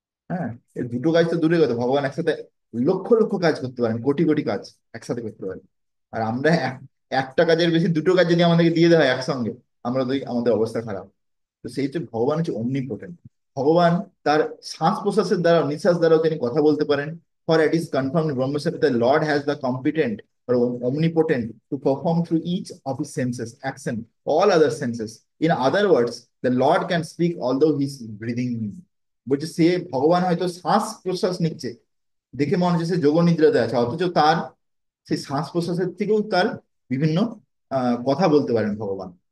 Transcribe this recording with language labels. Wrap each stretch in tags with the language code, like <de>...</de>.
<bn>হ্যাঁ, এই দুটো কাজ তো দূরে কথা, ভগবান একসাথে লক্ষ লক্ষ কাজ করতে পারেন, কোটি কোটি কাজ একসাথে করতে পারেন। আর আমরা একটা কাজের বেশি দুটো কাজ যদি আমাদেরকে দিয়ে দেওয়া হয় একসঙ্গে, আমরা তো আমাদের অবস্থা খারাপ। তো সেই হচ্ছে ভগবান হচ্ছে অমনিপোটেন্ট। ভগবান তার শ্বাস প্রশ্বাসের দ্বারা, নিঃশ্বাস দ্বারাও তিনি কথা বলতে পারেন।</bn> <en>For it is confirm ব্রহ্মসূত্রে the Lord has the competent or omnipotent to perform through each of his senses action all other senses. In other words, the Lord can speak although he's breathing.</en> <bn>বলছে সে ভগবান হয়তো শ্বাস প্রশ্বাস নিচ্ছে, দেখে মনে হচ্ছে সে যোগ নিদ্রাতে আছে, অথচ তার সেই শ্বাস প্রশ্বাসের থেকেও তার বিভিন্ন কথা বলতে পারেন ভগবান।</bn>